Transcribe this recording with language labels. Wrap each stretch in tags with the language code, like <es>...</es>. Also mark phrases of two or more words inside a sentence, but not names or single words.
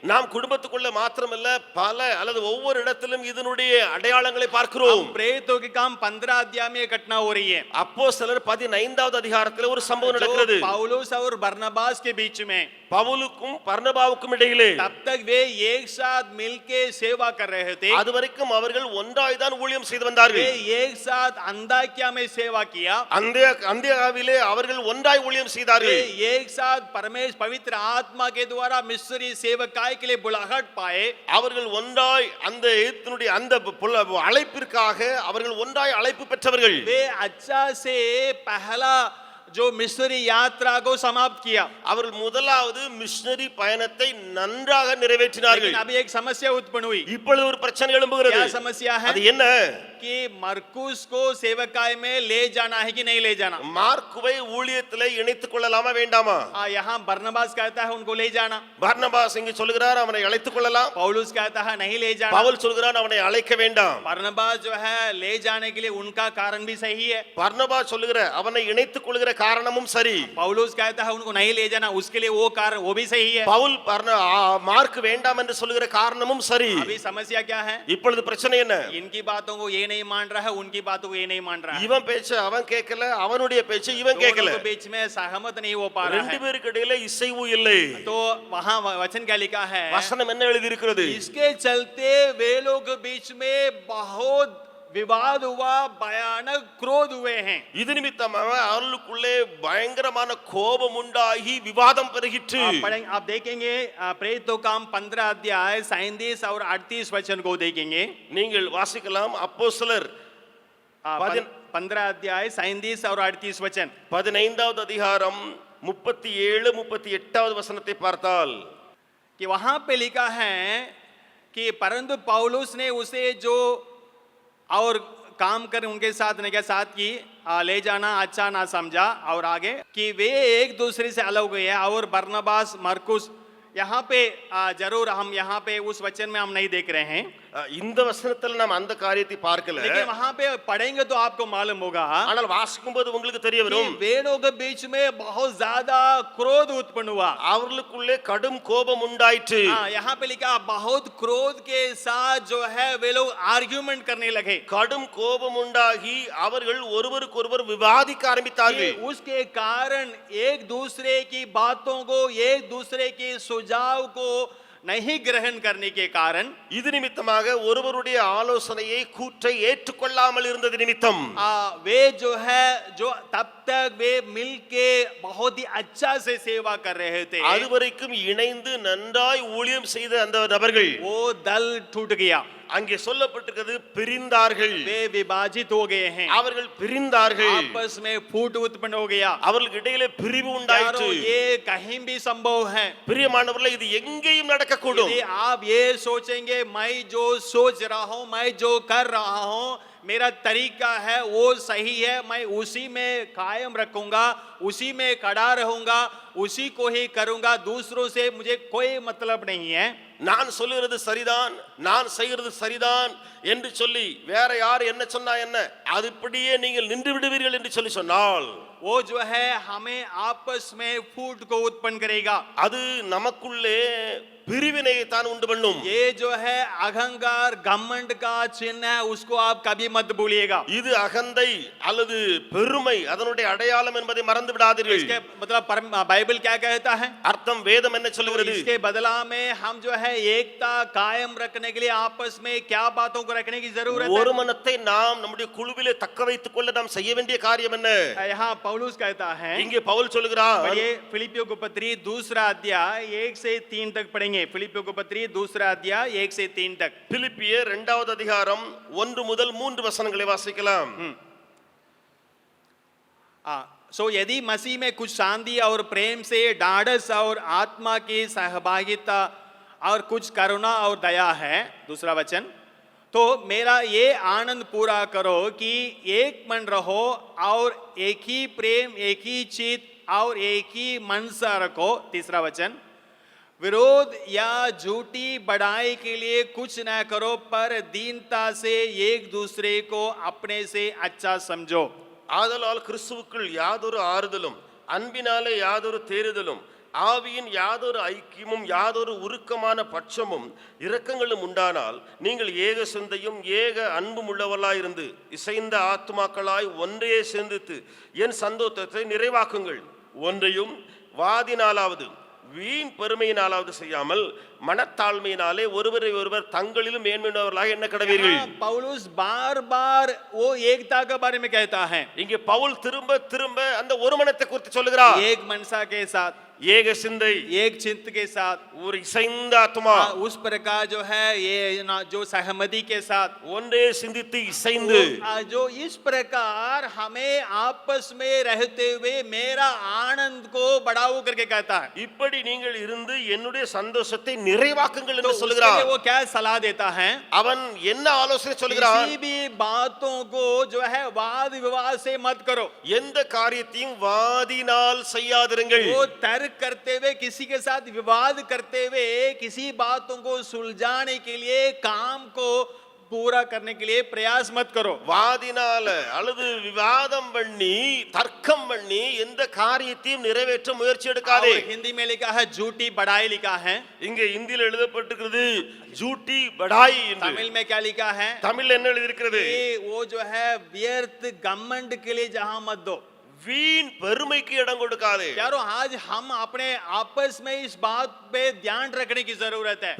<ta>நாம் குடும்பத்துக்குள்ள மாத்திரமல்ல, பல அல்லது ஒவ்வொரு இடத்திலும் இதனுடைய அடையாளங்களை பார்க்கிறோம்.</ta> <hi>प्रेरितों के काम 15 अध्याय में घटना हो रही है।</hi> <ta>அப்போஸ்தலர் 15வது அதிகாரத்தில் ஒரு சம்பவம் நடக்கிறது.</ta> <hi>पौलुस और बरनबास के बीच में,</hi> <ta>பவுலுக்கும் பர்னபாவுக்கும் இடையிலே.</ta> <hi>तब तक वे एक साथ मिलके सेवा कर रहे थे।</hi> <ta>அதுவரைக்கும் அவர்கள் ஒன்றாய் தான் ஊழியம் செய்து வந்தார்கள்.</ta> <hi>वे एक साथ अंताकिया में सेवा किया।</hi> <ta>அந்தியாவிலே அவர்கள் ஒன்றாய் ஊழியம் செய்தார்கள்.</ta> <hi>वे एक साथ पवित्र आत्मा के द्वारा मिस्री सेवकाई के लिए बुलाहट पाए।</hi> <ta>அவர்கள் ஒன்றாய் அந்த அழைப்பிற்காக அவர்கள் ஒன்றாய் அழைப்பு பெற்றவர்கள்.</ta> <hi>वे अच्छा से पहला जो मिशनरी यात्रा को समाप्त किया।</hi> <ta>அவர்கள் முதலாவது மிஷனரி பயணத்தை நன்றாக நிறைவேற்றினார்கள்.</ta> <hi>लेकिन अभी एक समस्या उत्पन्न हुई।</hi> <ta>இப்பொழுது ஒரு பிரச்சனை எழும்புகிறது.</ta> <hi>क्या समस्या है?</hi> <ta>அது என்ன?</ta> <hi>कि मरकुस को सेवकाई में ले जाना है कि नहीं ले जाना?</hi> <ta>மார்க்குவை ஊழியத்திலே இணைத்துக் கொள்ளலாமா வேண்டாமா?</ta> <hi>यहाँ बरनबास कहता है उनको ले जाना,</hi> <ta>பர்னபாஸ் இங்கு சொல்கிறார் அவனை அழைத்துக் கொள்ளலாம்.</ta> <hi>पौलुस कहता है नहीं ले जाना।</hi> <ta>பவுல் சொல்கிறான் அவனை அழைக்க வேண்டாம்.</ta> <hi>बरनबास जो है ले जाने के लिए उनका कारण भी सही है।</hi> <ta>பர்னபாஸ் சொல்லுகிற அவனை இணைத்துக் கொள்கிற காரணமும் சரி.</ta> <hi>पौलुस कहता है उनको नहीं ले जाना, उसके लिए वो कारण वो भी सही है।</hi> <ta>பவுல் மார்க் வேண்டாம் என்று சொல்லுகிற காரணமும் சரி.</ta> <hi>अभी समस्या क्या है?</hi> <ta>இப்பொழுது பிரச்சனை என்ன?</ta> <hi>इनकी बातों को ये नहीं मान रहा है, उनकी बातों को ये नहीं मान रहा है।</hi> <ta>இவன் பேச்ச அவன் கேட்கல, அவனுடைய பேச்ச இவன் கேட்கல.</ta> <hi>दोनों के बीच में सहमत नहीं हो पा रहा</hi> <ta>ரெண்டு</ta> <hi>है।</hi> <ta>பேருக்கு இடையில இசைவு இல்லை.</ta> <hi>तो वहाँ वचन क्या लिखा है?</hi> <ta>வசனம் என்ன எழுதி இருக்கிறது?</ta> <hi>इसके चलते वे लोग के बीच में बहुत विवाद हुआ, भयानक क्रोध हुए हैं।</hi> <ta>இது நிமித்தமாக அவர்களுக்குள்ளே பயங்கரமான கோபம் உண்டாகி விவாதம் பெருகிற்று.</ta> <hi>आप देखेंगे प्रेरितों काम 15 अध्याय 37 और 38 वचन को देखेंगे।</hi> <ta>நீங்கள் வாசிக்கலாம். அப்போஸ்தலர்</ta> <hi>15 अध्याय 37 और 38 वचन।</hi> <ta>15வது அதிகாரம் 37 38வது वचनத்தை பார்த்தால்</ta> <hi>कि वहां पे लिखा है कि परंतु पौलुस ने उसे जो और काम कर उनके साथ ने क्या साथ की ले जाना अच्छा ना समझा। और आगे कि वे एक दूसरे से अलग हुए और बरनबास मरकुस, यहाँ पे जरूर हम यहाँ पे उस वचन में हम नहीं देख रहे हैं।</hi> <ta>இந்த வசனத்துல நாம் அந்த காரியத்தை பார்க்கல.</ta> <hi>लेकिन वहां पे पढ़ेंगे तो आपको मालूम होगा,</hi> <ta>ஆனால் வாசிக்கும்போது உங்களுக்கு தெரிய வரும்</ta> <hi>वेदों के बीच में बहुत ज्यादा क्रोध उत्पन्न हुआ।</hi> <ta>அவர்களுக்குள்ளே கடும் கோபம் உண்டாயிற்று.</ta> <hi>यहाँ पे लिखा बहुत क्रोध के साथ जो है वे लोग आर्ग्यूमेंट करने लगे।</hi> <ta>கடும் கோபம் உண்டாகி அவர்கள் ஒருவருக்கொருவர் விவாதிக்க ஆரம்பித்தார்கள்.</ta> <hi>उसके कारण एक दूसरे की बातों को, एक दूसरे के सुझाव को नहीं ग्रहण करने के कारण</hi> <ta>இது நிமித்தமாக ஒருவருடைய ஆலோசனையை கூற்றை ஏற்றுக்கொள்ளாமல் இருந்தது நிமித்தம்</ta> <hi>वे जो है जो तब तक वे मिलके बहुत ही अच्छा से सेवा कर रहे थे,</hi> <ta>அதுவரைக்கும் இணைந்து நன்றாய் ஊழியம் செய்த அந்த நபர்கள்</ta> <hi>वो दल टूट गया,</hi> <ta>அங்கே சொல்லப்பட்டிருக்கிறது பிரிந்தார்கள்.</ta> <hi>वे विभाजित हो गए हैं,</hi> <ta>அவர்கள் பிரிந்தார்கள்.</ta> <hi>आपस में फूट उत्पन्न हो गया।</hi> <ta>அவர்களுக்கு இடையிலே பிரிவு உண்டாயிற்று.</ta> <hi>यारों, ये कहीं भी संभव है।</hi> <ta>பிரியமானவர்களே, இது எங்கேயும் நடக்கக்கூடும்.</ta> <hi>यदि आप ये सोचेंगे मैं जो सोच रहा हूँ, मैं जो कर रहा हूँ, मेरा तरीका है वो सही है, मैं उसी में कायम रखूंगा, उसी में खड़ा रहूंगा, उसी को ही करूंगा, दूसरों से मुझे कोई मतलब नहीं है,</hi> <ta>நான் சொல்லுகிறது சரிதான், நான் செய்கிறது சரிதான் என்று சொல்லி வேற யார் என்ன சொன்னா என்ன, அதுபடியே நீங்கள் நின்று விடுவீர்கள் என்று சொல்லி சொன்னால்</ta> <hi>वो जो है हमें आपस में फूट को उत्पन्न करेगा।</hi> <ta>அது நமக்குள்ளே பிரிவினையை தான் உண்டு பண்ணும்.</ta> <hi>ये जो है अहंकार घमंड का चिन्ह है, उसको आप कभी मत भूलिएगा।</hi> <ta>இது அகந்தை அல்லது பெருமை அதனுடைய அடையாளம் என்பதை மறந்து விடாதீர்கள்.</ta> <hi>इसके मतलब बाइबल क्या कहता है,</hi> <ta>அர்த்தம் வேதம் என்ன சொல்லுகிறது?</ta> <hi>इसके बदला में हम जो है एकता कायम रखने के लिए आपस में क्या बातों को रखने की जरूरत है?</hi> <ta>ஒரு மனத்தை நாம் நம்முடைய குழுவிலே தக்க வைத்துக் கொள்ள நாம் செய்ய வேண்டிய காரியம் என்ன?</ta> <hi>यहाँ पौलुस कहता है,</hi> <ta>இங்கே பவுல் சொல்லுகிறார்,</ta> <hi>पढ़िए फिलिपियों को पत्री दूसरा अध्याय 1 से 3 तक पढ़ेंगे। फिलिपियों को पत्री दूसरा अध्याय 1 से 3 तक।</hi> <ta>பிலிப்பியர் 2வது அதிகாரம் 1 முதல் 3 வசனங்களை வாசிக்கலாம்.</ta> <hi>सो यदि मसीह में कुछ शांति और प्रेम से ढाढ़स और आत्मा की सहभागिता और कुछ करुणा और दया है, दूसरा वचन, तो मेरा ये आनंद पूरा करो कि एक मन रहो और एक ही प्रेम, एक ही चित और एक ही मनसा रखो, तीसरा वचन, विरोध या झूठी बढ़ाई के लिए कुछ न करो, पर दीनता से एक दूसरे को अपने से अच्छा समझो।</hi> <ta>ஆதலால் கிறிஸ்துவுக்குள் யாதொரு ஆறுதலும் அன்பினாலே யாதொரு தேறுதலும் ஆவியின் யாதொரு ஐக்கியமும் யாதொரு உருக்கமான பட்சமும் இரக்கங்களும் உண்டானால் நீங்கள் ஏக சிந்தையும் ஏக அன்பும் உள்ளவர்களாயிருந்து இசைந்த ஆத்துமாக்களாய் ஒன்றே சிந்தித்து என் சந்தோஷத்தை நிறைவாக்குங்கள். ஒன்றையும் வாதினாலாவது வீண் பெருமையினாலாவது செய்யாமல் மனத்தாழ்மையினாலே ஒருவரை ஒருவர் தங்களிலும் மேன்மையுள்ளவர்களாக என்ன கடவீர்கள்.</ta> <hi>पौलुस बार बार वो एकता के बारे में कहता है,</hi> <ta>இங்கே பவுல் திரும்ப திரும்ப அந்த ஒரு மனத்தை குறித்து சொல்லுகிறார்.</ta> <hi>एक मनसा के साथ,</hi> <ta>ஏக சிந்தை,</ta> <hi>एक चित्त के साथ,</hi> <ta>ஒரு இசைந்த ஆத்துமா,</ta> <hi>उस प्रकार जो है ये जो सहमति के साथ</hi> <ta>ஒன்றே சிந்தித்து இசைந்து,</ta> <hi>जो इस प्रकार हमें आपस में रहते हुए मेरा आनंद को बढ़ाओ करके कहता है।</hi> <ta>இப்படி நீங்கள் இருந்து என்னுடைய சந்தோஷத்தை நிறைவாக்குங்கள்</ta> <hi>तो</hi> <ta>என்று</ta> <hi>उसके</hi> <ta>சொல்லுகிறார்.</ta> <hi>लिए वो क्या सलाह देता है,</hi> <ta>அவன் என்ன ஆலோசனை சொல்லுகிறான்?</ta> <hi>किसी भी बातों को जो है वाद विवाद से मत करो,</hi> <ta>எந்த காரியத்தையும் வாதினால் செய்யாதிருங்கள்.</ta> <hi>वो तर्क करते हुए, किसी के साथ विवाद करते हुए, किसी बातों को सुलझाने के लिए, काम को पूरा करने के लिए प्रयास मत करो।</hi> <ta>வாதினால அல்லது விவாதம் பண்ணி தர்க்கம் பண்ணி எந்த காரியத்தையும் நிறைவேற்ற முயற்சி எடுக்காதே.</ta> <hi>और हिंदी में लिखा है झूठी बढ़ाई लिखा है,</hi> <ta>இங்கே இந்தியில எழுதப்பட்டிருக்கிறது</ta> <hi>झूठी बढ़ाई</hi> <ta>என்று.</ta> <hi>तमिल में क्या लिखा है,</hi> <ta>தமிழ்ல என்ன எழுதியிருக்கிறது?</ta> <hi>कि वो जो है व्यर्थ घमंड के लिए जहां मत दो।</hi> <ta>வீண் பெருமைக்கு இடம் கொடுக்காதே.</ta> <hi>यारों, आज हम अपने आपस में इस बात पे ध्यान रखने की जरूरत है।</hi>